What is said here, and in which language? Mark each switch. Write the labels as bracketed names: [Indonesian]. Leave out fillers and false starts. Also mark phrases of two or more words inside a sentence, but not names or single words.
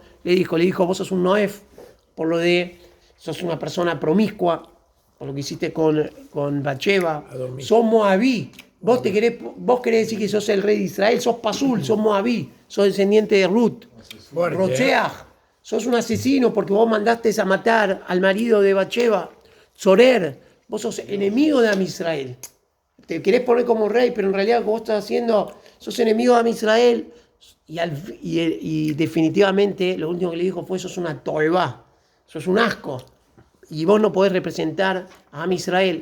[Spanish] Le dijo, vos sos un Noef, por lo de, sos una persona promiscua, por lo que hiciste con Bacheva. Sos Moabí. Vos querés decir que sos el rey de Israel, sos Pasul, sos Moabí, sos descendiente de Ruth. Rocheach, sos un asesino porque vos mandaste a matar al marido de Bacheva. Tzorer, vos sos enemigo de [Hebrew] Am Israel. [Spanish] Te querés poner como rey, pero en realidad lo que vos estás haciendo, sos enemigo de [Hebrew] Am Israel. [Spanish] Y definitivamente lo último que le dijo fue, sos una toeba, sos un asco. Y vos no podés representar a [Hebrew] Am Israel.